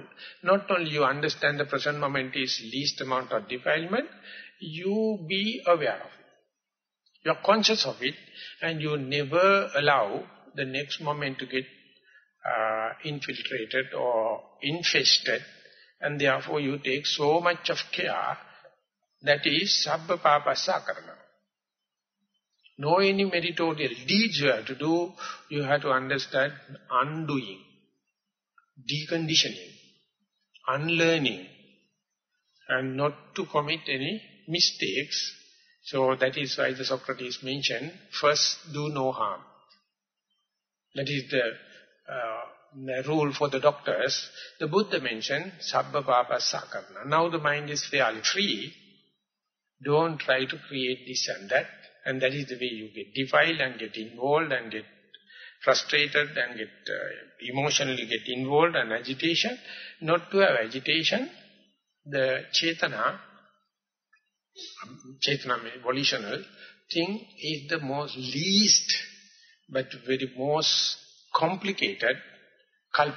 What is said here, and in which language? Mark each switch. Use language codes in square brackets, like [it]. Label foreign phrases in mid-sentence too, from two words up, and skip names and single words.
[en] Not only you understand the present moment is least amount of defilement, you be aware of it. You are conscious of it, and you never allow the next moment to get infiltrated or infested, and therefore you take so much of care. That is [pi] sabba papassa karana. [en] No any meritorious deeds you have to do, you have to understand undoing, deconditioning, unlearning, and not to commit any mistakes. So that is why the Socrates mentioned, first do no harm. That is the rule for the doctors. The Buddha mentioned, [pi] sabba papassa karana. [en] Now the mind is fairly free. Don't try to create this and that. And that is the way you get defiled and get involved and get frustrated and get emotionally get involved and agitation. Not to have agitation, the Chetana volitional thing is the most least but very most complicated culprit.